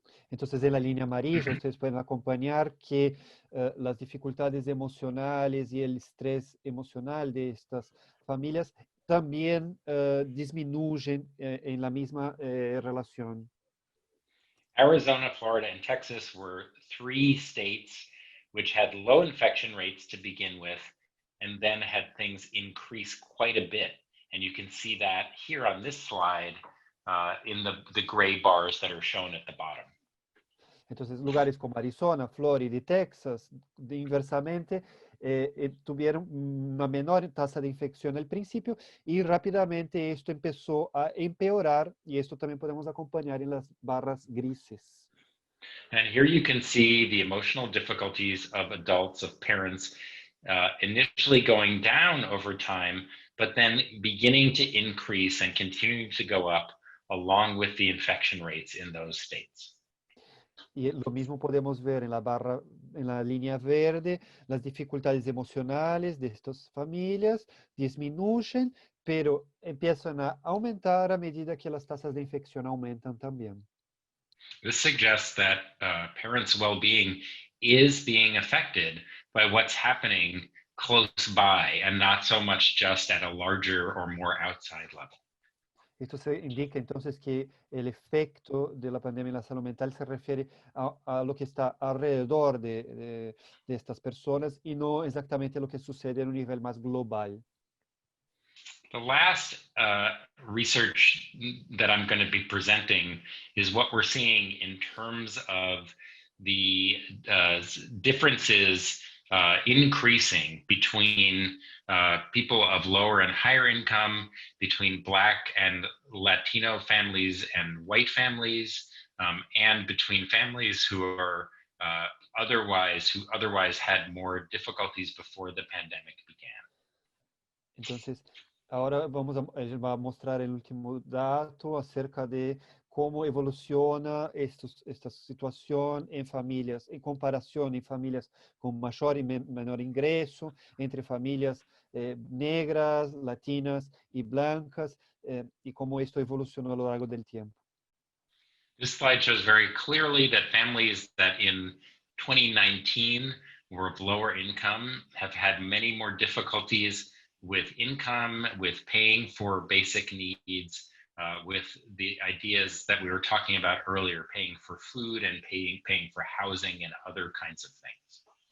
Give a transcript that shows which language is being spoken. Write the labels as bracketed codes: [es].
[es] Entonces, en la línea amarilla, ustedes pueden acompañar que las dificultades emocionales y el estrés emocional de estas familias también disminuyen en la misma relación. [en] Arizona, Florida, and Texas were 3 states which had low infection rates to begin with, and then had things increase quite a bit. And you can see that here on this slide in the gray bars that are shown at the bottom. [es] Entonces, lugares como Arizona, Florida y Texas, inversamente, tuvieron una menor tasa de infección al principio y rápidamente esto empezó a empeorar, y esto también podemos acompañar en las barras grises. [en] And here you can see the emotional difficulties of adults, of parents, initially going down over time, but then beginning to increase and continuing to go up along with the infection rates in those states. [es] Y lo mismo podemos ver en la línea verde, las dificultades emocionales de estas familias disminuyen, pero empiezan a aumentar a medida que las tasas de infección aumentan también. [en] This suggests that parents' well-being is being affected by what's happening close by and not so much just at a larger or more outside level. [es] Esto se indica entonces que el efecto de la pandemia en la salud mental se refiere a lo que está alrededor de estas personas y no exactamente lo que sucede en un nivel más global. [en] The last research that I'm going to be presenting is what we're seeing in terms of the differences increasing between people of lower and higher income, between Black and Latino families and white families, and between families who are otherwise had more difficulties before the pandemic began. [es] Entonces, ahora él va a mostrar el último dato acerca de cómo evoluciona esta situación en familias, en comparación en familias con mayor y menor ingreso, entre familias negras, latinas y blancas, y cómo esto evolucionó a lo largo del tiempo. [en] This slide shows very clearly that families that in 2019 were of lower income have had many more difficulties with income, with paying for basic needs, with the ideas that we were talking about earlier, paying for food and paying for housing and other kinds of things.